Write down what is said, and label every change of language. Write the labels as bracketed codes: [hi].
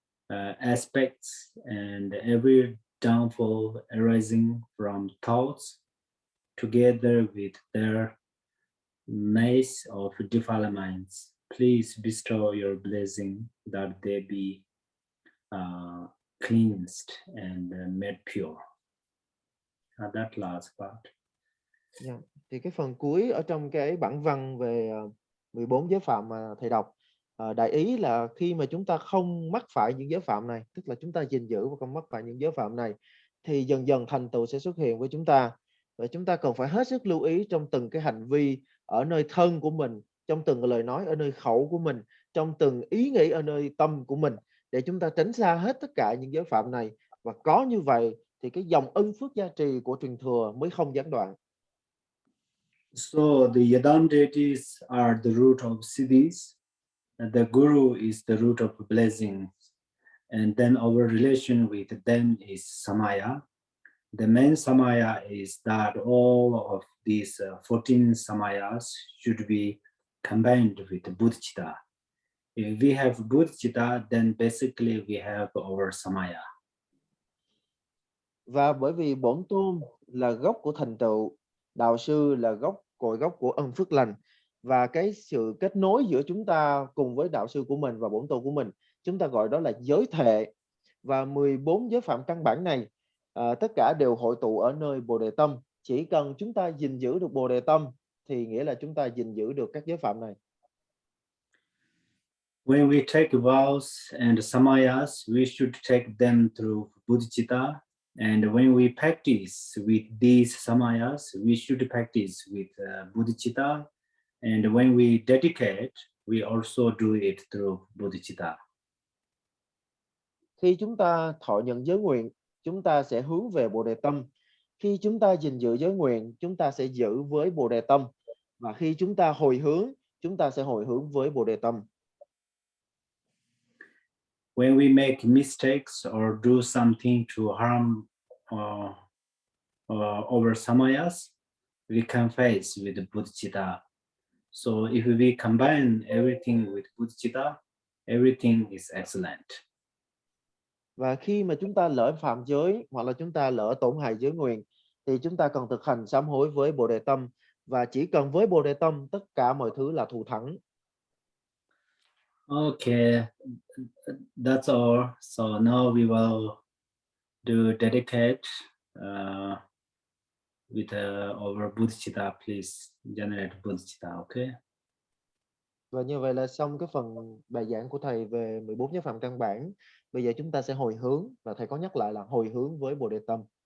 [en] aspects, and every downfall arising from thoughts, together with their maze of defilements. Please bestow your blessing that they be cleansed and made pure. That last part. Yeah. [vi] Thì cái phần cuối ở trong cái bản văn về 14 giới phạm mà thầy đọc, đại ý là khi mà chúng ta không mắc phải những giới phạm này, tức là chúng ta gìn giữ và không mắc phải những giới phạm này, thì dần dần thành tựu sẽ xuất hiện với chúng ta. Và chúng ta cần phải hết sức lưu ý trong từng cái hành vi ở nơi thân của mình, trong từng lời nói ở nơi khẩu của mình, trong từng ý nghĩ ở nơi tâm của mình, để chúng ta tránh xa hết tất cả những giới phạm này. Và có như vậy thì cái dòng ân phước gia trì của truyền thừa mới không gián đoạn. [en] So the Yadam deities are the root of siddhis, and the Guru is the root of blessings, and then our relation with them is samaya. The main samaya is that all of these 14 samayas should be combined with Bodhicitta. If we have Bodhicitta, then basically we have our samaya. [vi] Và bởi vì bổn tôn là gốc của thành tựu, đạo sư là cội gốc của ân phước lành, và cái sự kết nối giữa chúng ta cùng với đạo sư của mình và bổn tôn của mình, chúng ta gọi đó là giới thệ. Và 14 giới phạm căn bản này tất cả đều hội tụ ở nơi Bồ Đề Tâm. Chỉ cần chúng ta gìn giữ được Bồ Đề Tâm thì nghĩa là chúng ta gìn giữ được các giới phạm này. [en] When we take vows and samayas, we should take them through Bodhicitta. And when we practice with these samayas, we should practice with Bodhicitta. And when we dedicate, we also do it through Bodhicitta. [vi] Khi chúng ta thọ nhận giới nguyện, chúng ta sẽ hướng về Bồ Đề Tâm. Khi chúng ta gìn giữ giới nguyện, chúng ta sẽ giữ với Bồ Đề Tâm. Và khi chúng ta hồi hướng, chúng ta sẽ hồi hướng với Bồ Đề Tâm. [en] When we make mistakes or do something to harm our samayas, we confess with Bodhicitta. So if we combine everything with Bodhicitta, everything is excellent. [vi] Và khi mà chúng ta lỡ phạm giới hoặc là chúng ta lỡ tổn hại giới nguyện, thì chúng ta cần thực hành sám hối với Bồ Đề Tâm. Và chỉ cần với Bồ Đề Tâm, tất cả mọi thứ là thù thắng. [en] Okay, that's all. So now we will do dedicate. with our Bodhicitta, please generate Bodhicitta, okay? [vi] Và như vậy là xong cái phần bài giảng của thầy về 14 giới phạm căn bản. Bây giờ chúng ta sẽ hồi hướng, và thầy có nhắc lại là hồi hướng với Bồ Đề Tâm.